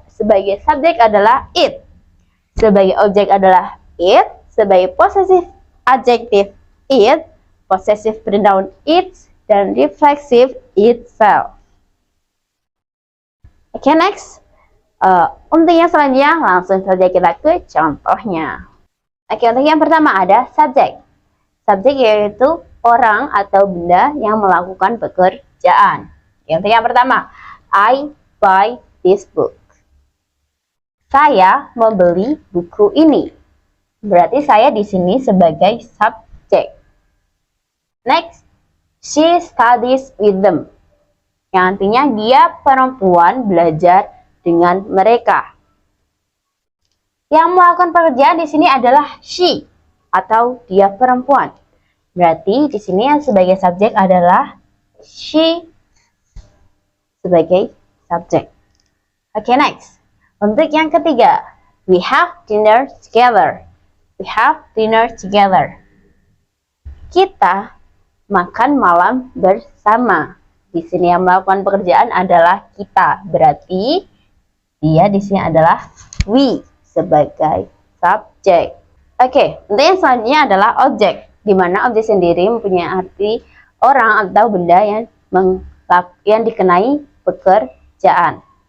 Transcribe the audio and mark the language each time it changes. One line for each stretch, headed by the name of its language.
Indonesian: Sebagai subjek adalah it, sebagai objek adalah it, sebagai possessive adjective it, possessive pronoun its, dan refleksif itself.
English: Oke, next.
Indonesian: Untuk yang selanjutnya, langsung saja kita ke contohnya. Oke, untuk yang pertama ada subjek. Subjek yaitu orang atau benda yang melakukan pekerjaan. Yang pertama,
English: I buy this book.
Indonesian: Saya membeli buku ini. Berarti saya di sini sebagai subjek.
English: Next, she studies with them.
Indonesian: Yang artinya dia perempuan belajar dengan mereka. Yang melakukan pekerjaan di sini adalah she atau dia perempuan. Berarti di sini yang sebagai subjek adalah she sebagai subjek.
English: Oke, next.
Indonesian: Untuk yang ketiga,
English: we have dinner together. We have dinner together.
Indonesian: Kita makan malam bersama. Di sini yang melakukan pekerjaan adalah kita. Berarti dia di sini adalah we sebagai subjek. Oke, untuk yang selanjutnya adalah objek, di mana objek sendiri mempunyai arti orang atau benda yang dikenai pekerjaan.